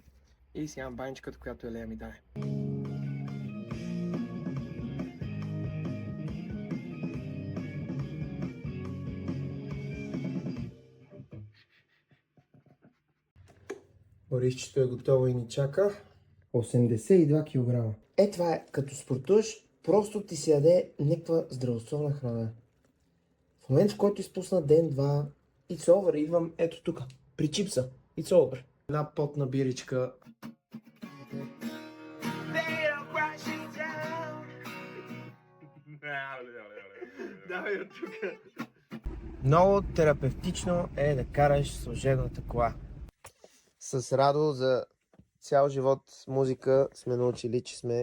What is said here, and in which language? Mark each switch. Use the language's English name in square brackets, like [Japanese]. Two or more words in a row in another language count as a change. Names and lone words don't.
[Bulgarian] И си имам баничката, която Елея ми даде. Борисчето е готово и ни чака. 82 кг. Това е като спортуваш, просто ти се яде някаква здравословна храна. В момент, в който изпусна ден-два, [English] it's over, [Bulgarian] идвам ето тук, при чипса. [English] It's over. [Bulgarian] Една потна биричка. Давай от тук. Много терапевтично е да караш служебната кола. С Радо за цял живот с музика сме научили, че сме